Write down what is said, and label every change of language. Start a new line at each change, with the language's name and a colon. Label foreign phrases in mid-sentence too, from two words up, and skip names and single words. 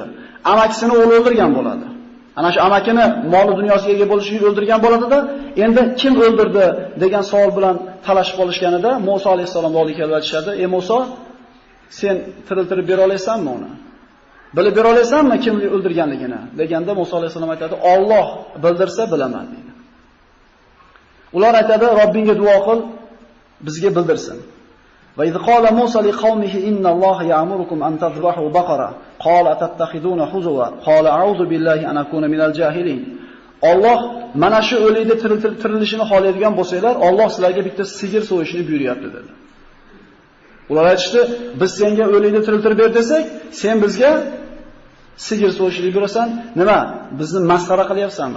Uzbek: Amakisini o'g'li o'ldirgan bo'ladi. Ana shu amakini moli dunyosiga ega bo'lish uchun o'ldirgan bo'ladi-da, endi kim o'ldirdi degan savol bilan talashib qolishganida Musa alayhisalomga olib kelib aytishadi: "Ey Musa, sen tiriltirib bera olasanmi uni? Bilib bera olasanmi kim o'ldirganligini?" deganda Musa alayhisalom aytadi: "Alloh bildirsa bilaman" deydi. Ular aytadi: "Robbingga duo qil, bizga bildirsin."
Arabic: وإذ قال موسى لقومه إن الله يأمركم أن تذبحوا بقرة قال أتتخذنا هزوا قال أعوذ بالله أن أكون من الجاهلين.
Uzbek: Alloh mana shu o'likni tirilishini xohlaydigan bo'lsanglar, Alloh sizlarga bitta sigir so'yishni buyuryapti dedi. Ular aytishdi: "Biz senga o'likni tiriltirib ber desak, sen bizga sigir so'yishni buyurasan, nima? Bizni masxara qilyapsanmi?"